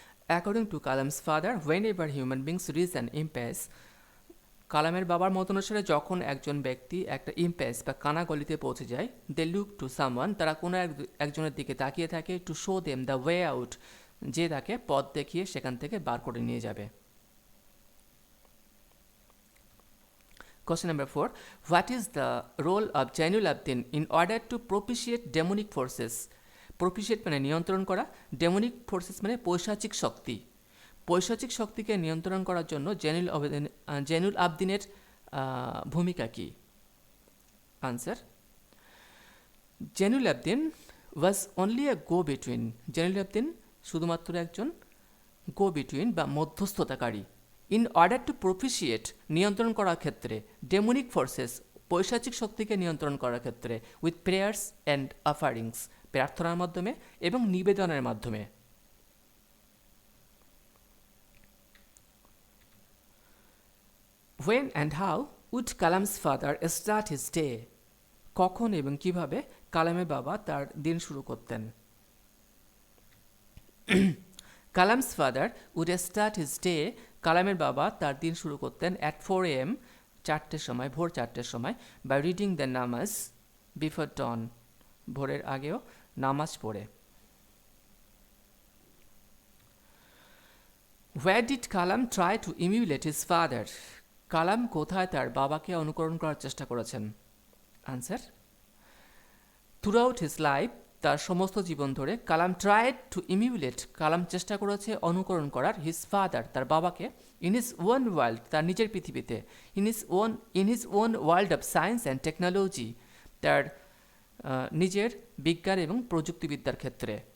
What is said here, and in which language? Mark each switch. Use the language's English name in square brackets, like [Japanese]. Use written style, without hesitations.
[English] according to Kalam's father, whenever human beings reach an impasse, [Bangla] কালামের বাবার মত অনুসারে যখন একজন ব্যক্তি একটা ইম্পেস বা কানা গলিতে পৌঁছে যায়, [English] they look to someone, [Bangla] তারা কোনো একজনের দিকে তাকিয়ে থাকে, [English] to show them the way out, [Bangla] যে তাকে পথ দেখিয়ে সেখান থেকে বার করে নিয়ে যাবে। [English] Question number 4. What is the role of Zainul Abidin in order to propitiate demonic forces? [Bangla] Propitiate মানে নিয়ন্ত্রণ করা, [English] demonic forces [Bangla] মানে পৈশাচিক শক্তি। পৈশাচিক শক্তিকে নিয়ন্ত্রণ করার জন্য জেনুল আবদিনের ভূমিকা কী? [English] Answer, Zainul Abdin was only a go between. [Bangla] জেনুল আবদিন শুধুমাত্র একজন গো বিটুইন বা মধ্যস্থতাকারী। [English] in order to propitiate [Bangla] নিয়ন্ত্রণ করার ক্ষেত্রে, [English] demonic forces [Bangla] পৈশাচিক শক্তিকে নিয়ন্ত্রণ করার ক্ষেত্রে, [English] with prayers and offerings [Bangla] প্রার্থনার মাধ্যমে এবং নিবেদনের মাধ্যমে। [English] When and how would Kalam's father start his day? [Bangla] কখন এবং কিভাবে কালামের বাবা তার দিন শুরু করতেন? [English] Kalam's father would start his day. [Bangla] কালামের বাবা তার দিন শুরু করতেন [English] at 4 AM, [Bangla] 4টের সময়, ভোর 4টের সময়, [English] by reading the namaz before dawn, [Bangla] ভোরের আগেও নামাজ পড়ে। [English] Where did Kalam try to emulate his father? [Bangla] কালাম কোথায় তার বাবাকে অনুকরণ করার চেষ্টা করেছেন? [English] answer, throughout his life, [Bangla] তার সমস্ত জীবন ধরে [English] Kalam tried to emulate, [Bangla] কালাম চেষ্টা করেছে অনুকরণ করার [English] his father, [Bangla] তার বাবাকে, [English] in his own world, [Bangla] তার নিজের পৃথিবীতে, [English] in his own world of science and technology, [Bangla] তার নিজের বিজ্ঞান এবং প্রযুক্তিবিদ্যার ক্ষেত্রে।